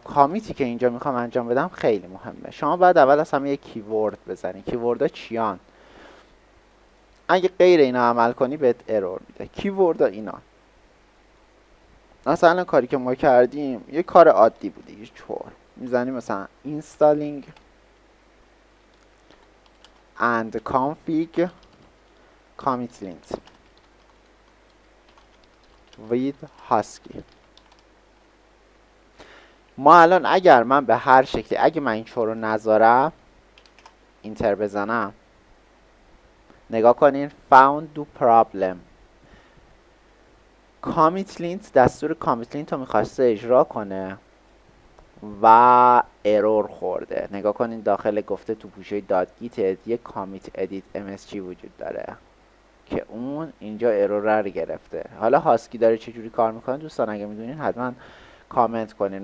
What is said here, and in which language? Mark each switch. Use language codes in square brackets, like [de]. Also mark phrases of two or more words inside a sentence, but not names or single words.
[fa] کامیتی که اینجا میخوام انجام بدم خیلی مهمه. شما باید اول از همه یک کیورد بزنید. کیوردها چیان؟ اگه غیر اینا عمل کنی بهت ارور میده. کیوردها اینا. مثلا کاری که ما کردیم یه کار عادی بوده، یه چور میزنیم مثلا [en] installing and config commit links with husky. [fa] ما الان اگر من به هر شکلی، اگه من این چور رو نذارم اینتر بزنم، نگاه کنین [en] found do problem. commit lint [fa] دستور [en] commit lint [fa] رو میخواسته اجرا کنه و ارور خورده. نگاه کنین داخل گفته تو گوشه [en] dot git [fa] یه [en] commit edit msg [fa] وجود داره که اون اینجا ارور رو گرفته. حالا هاسکی داره چجوری کار میکنه دوستان اگه میدونین حتما کامنت کنین.